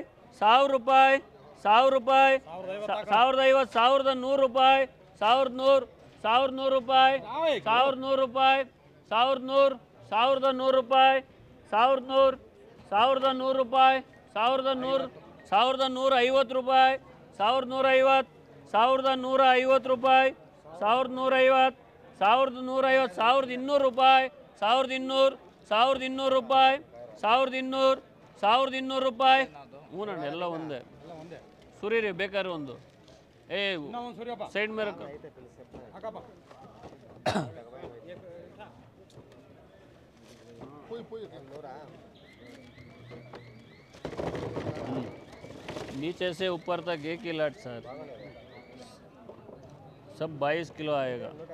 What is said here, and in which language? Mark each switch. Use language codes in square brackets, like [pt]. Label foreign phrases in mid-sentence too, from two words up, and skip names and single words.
[kn] 1000 ರೂಪಾಯಿ 1000 ರೂಪಾಯಿ 1050 1100 ರೂಪಾಯಿ 1100 ರೂಪಾಯಿ 1100 ರೂಪಾಯಿ 1100 1100 ರೂಪಾಯಿ 1100 1100 ರೂಪಾಯಿ 1100 1150 ರೂಪಾಯಿ 1150 1150 ರೂಪಾಯಿ 1150 1150, 1200 ರೂಪಾಯಿ, 1200, 1200 ರೂಪಾಯಿ, 1200, 1200 ರೂಪಾಯಿ. ಹ್ಞೂನಣ್ಣ ಎಲ್ಲ ಒಂದೇ. ಸುರೀರಿ ಬೇಕಾದ್ರೆ ಒಂದು ಸೈಡ್ ಮೇಲೆ [hi] नीचे से ऊपर तक 1 ही लाट सर, सब 22 किलो आएगा.